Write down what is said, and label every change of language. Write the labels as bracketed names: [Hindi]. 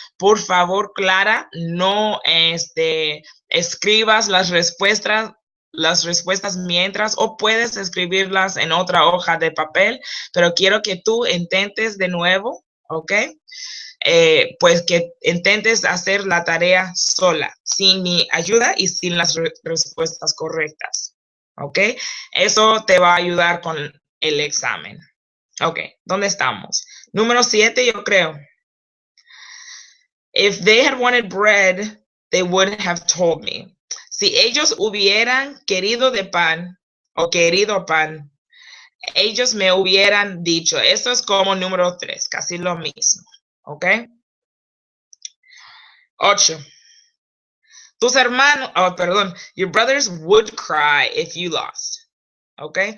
[Spanish] Por favor, Clara, no escribas las respuestas mientras o puedes escribirlas en otra hoja de papel, pero quiero que tú intentes de nuevo, ¿ok? Pues que intentes hacer la tarea sola, sin mi ayuda y sin las respuestas correctas, ¿ok? Eso te va a ayudar con el examen. Ok, ¿dónde estamos? Número 7, yo creo. [English] If they had wanted bread, they would have told me. [Spanish] Si ellos hubieran querido de pan o querido pan, ellos me hubieran dicho. Eso es como número 3, casi lo mismo. ¿Ok? [English] 8. [Spanish] Tus hermanos, perdón, [English] your brothers would cry if you lost. [Spanish] ¿Ok?